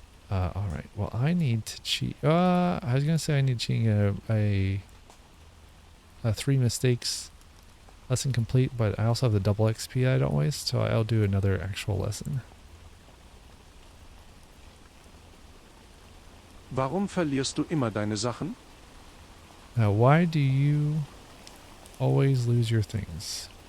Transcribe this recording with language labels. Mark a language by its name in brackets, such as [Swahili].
[English] Alright. Well, I need to cheat. I was going to say I need cheating a 3 mistakes lesson complete, but I also have the double XP I don't waste, so I'll do another actual lesson. [German] Warum verlierst du immer deine Sachen? [English] Now, why do you always lose your things?